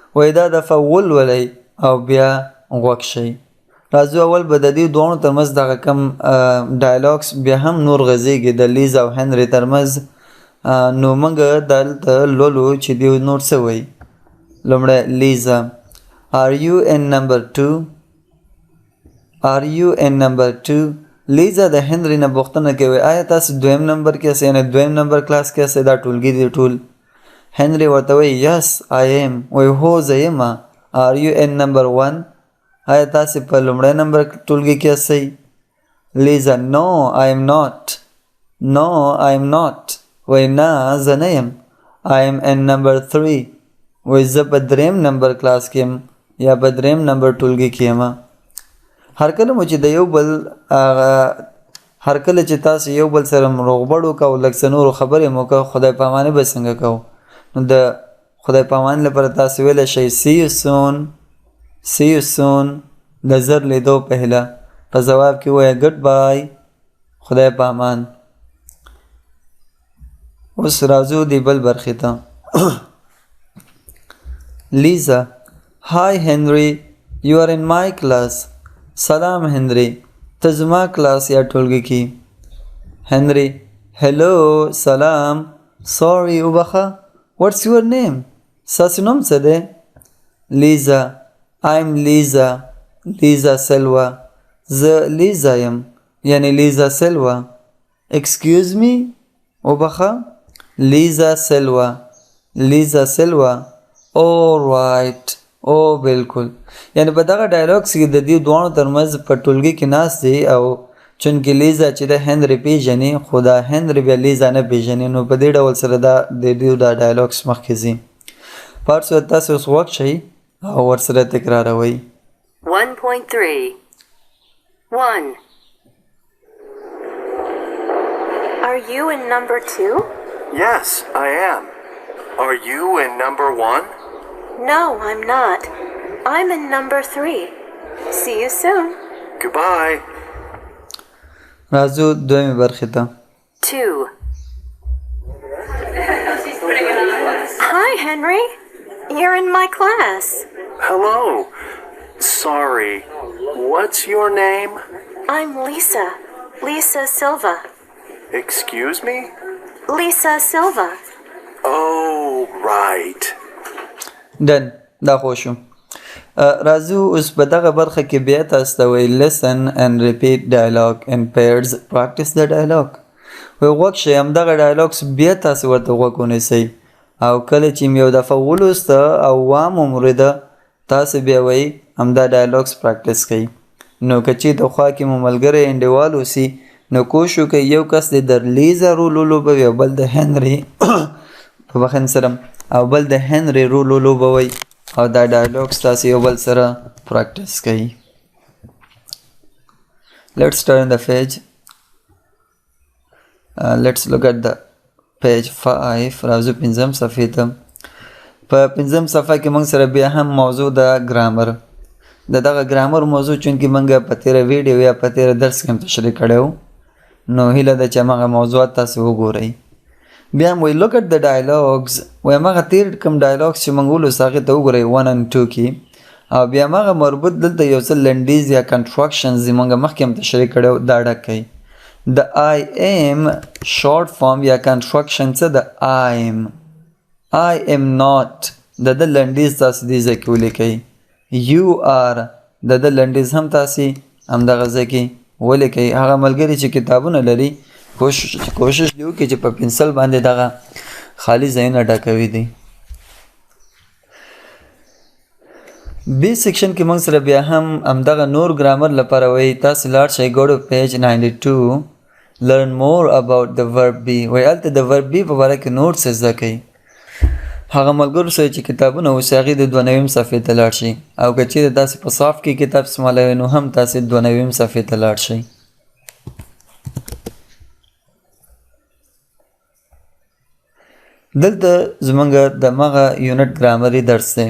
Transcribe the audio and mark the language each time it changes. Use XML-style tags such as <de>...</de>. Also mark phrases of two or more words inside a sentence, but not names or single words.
<ps>وای دا دفعه ولولئ او بیا غوږ شئ. راځو اول به د دې دواړو ترمنځ دغه کم ډایلاګس بیا هم نور غځېږي د لیزا او هنري ترمنځ. نو موږ دلته لولو چې دوی نور څه وایي.</ps> <en>لومړی لیزا Are you in number 2? Are you in number 2?</en> <ps>لیزا د هنري نه پوښتنه کوي آیا تاسو دویم نمبر کې یاست یعنې دویم نمبر کلاس کې یاست دا ټولګي دي ټول.</ps> <en>هنري ورته وایي Yes I am.</en> <ps>وایي هو زه یم.</ps> <en>Are you in number 1?</en> <ps>آیا تاسو په لومړی نمبر ټولګي کې یاستئ.</ps> <en>لیزا No I am not. No I am not.</en> <ps>وایي نه زه نه یم.</ps> <en>I am in number 3.</en> <ps>وایي زه په دریم نمبر کلاس کې یم یا په دریم نمبر ټولګي کې یم. هر کله مو چې د یو بل هر کله چې تاسو یو بل سره روغبړ وکړو لږ څه نورو خبرې مو وکړو خدای پاماني به څنګه کوو. نو د خدای پاماني لپاره تاسو ویلی شئ</ps> <en>See you soon. See you soon.</en> <ps>د زر لیدو په هیله. په ځواب کې ووایه</ps> <en>good bye.</en> <ps>خدای پامان. اوس راځو دی بل برخې ته.</ps> <en>لیزا Hi Henry. You are in my class.</en> <ps>سلام هنری ته زما کلاس یا ټولګي کې. هنری Hello سلام.</ps> <en>Sorry وبخه. What's your name?</en> <ps>ستاسو نوم څه دی؟</ps> <en>لیزا I'm Lisa. Lisa Silva.</en> <ps>زه لیزا یم یعنی لیزا سیلوا.</ps> <en>Excuse me وبخه. لیزا سیلوا.</en> <ps>لیزا سیلوا.</ps> <en>All right.</en> <ps>او بالکل. یعنی په دغه ډایلاګس کې د دې دواړو ترمنځ په ټولګي کې ناست دی او چونکې لیزا چې د هنري پیژني خو دا هنري بیا لیزا نه پیژني نو په دې ډول سره دا د دوی دا ډایلاګس مخکې ځي. پارسو تاسو اوس غوږ شئ او ورسره تکراروئ.</ps> <en>1.3 1 Are you in number 2? Yes, I am. Are you in number 1? No, I'm not. I'm in number 3. See you soon. Goodbye. راځو دویمې برخې ته. 2 Hi, Henry. You're in my class. Hello. Sorry. What's your name? I'm Lisa. Lisa Silva. Excuse me? Lisa Silva. Oh, right.</en> <ps>ډن دا خو شو. راځو اوس په دغه برخه کې بیا تاسو ته وایي</ps> <en>listen and repeat dialogue in pairs. practice the dialogue.</en> <ps>وایي غوږ شئ همدغه ډایلاګس بیا تاسو ورته غوږ ونیسئ او کله چې یو دفعه ولوسته او ومومرده تاسو بیا وایي همدا ډایلاګس پراکټس کوئ. نو که چېرته خوا کې مو ملګری انډیوال اوسي نو کوشش وکړئ یو کس د در لیزا رول ولوبوي او بل د هنري په بخښنې سره او بل د هنري رول ولوبوئ او دا ډایلاګس تاسو یو بل سره پراکټس کوئ.</ps> <en>Let's turn the page. Let's look at the page 5.</en> <ps>راځو پنځم صفحې ته. په پنځم صفحه کې موږ سره بیا هم موضوع د ګرامر. دغه ګرامر موضوع چونکې موږ په تیره ویډیو یا په تیره درس کې هم تشریح کړی و نو هیله ده چې هماغه موضوعات تاسو وګورئ. بیا هم وایي</ps> <en>look at the dialogues.</en> <ps>وایي هماغه تیر کوم ډایلاګس چې موږ ولوست هغې ته وګورئ 1 and 2 کې او بیا هماغه مربوط دلته یو څه لنډیز یا کنټراکشنز چې موږ مخکې هم تشریح کړی و دا ډک کوئ. د</ps> <en>I am short form</en> <ps>یا کنټراکشن څه د</ps> <en>I am. I am not</en> <ps>د لنډیز تاسو دې ځای کې ولیکئ.</ps> <en>You are</en> <ps>د لنډیز هم تاسې همدغه ځای کې ولیکئ. هغه ملګري چې کتابونه لري کوشش دې وکړي چې په پنسل باندې دغه خالی ځایونه ډکوي دي. بی سیکشن کې موږ سره بیا هم همدغه نور ګرامر لپاره وایي تاسو لاړ شئ</ps> <en>go to page 92 learn more about the verb be.</en> <ps>وایي هلته د</ps> <en>verb be</en> <ps>په باره کې نور څه زده کوي. هغه ملګرو سره چې کتابونه اوس هغې د 92 صفحې ته لاړ شئ او که چېرې تاسې په صاف کې کتاب استعمالوئ نو هم تاسې 92 صفحې ته لاړ شئ. دلته زمونږ دمغه یونټ ګرامري درس دی.</ps>